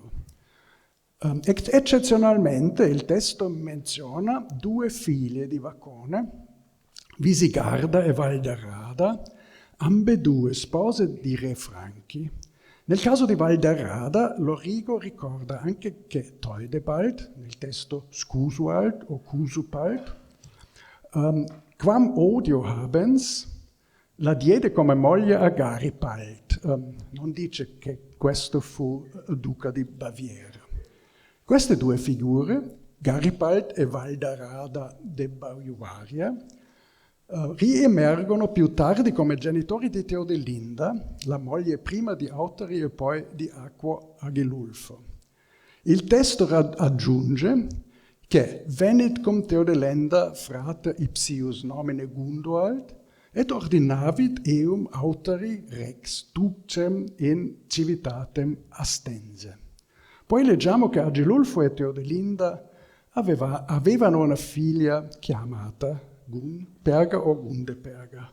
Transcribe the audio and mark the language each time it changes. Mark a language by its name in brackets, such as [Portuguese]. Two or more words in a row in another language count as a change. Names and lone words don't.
[Italian] Eccezionalmente il testo menziona 2 figlie di Vacone, Visigarda e Valdarrada, ambedue spose di re franchi. Nel caso di Valdarrada, l'Origo ricorda anche che Theudebald, nel testo Scusuald o Cusupald, [Latin] quam odio habens, [Italian] la diede come moglie a Garipald. Non dice che questo fu duca di Baviera. Queste 2 figure, Garipald e Valdarrada de Baiuaria, riemergono più tardi come genitori di Teodelinda, la moglie prima di Autari e poi di Aquo Agilulfo. Il testo aggiunge che [Latin] venit cum Teodelenda frate ipsius nomine Gunduald et ordinavit eum Autari rex ducem in civitatem astense. [Italian] Poi leggiamo che Agilulfo e Teodelinda avevano una figlia chiamata Gunperga o Gundeperga.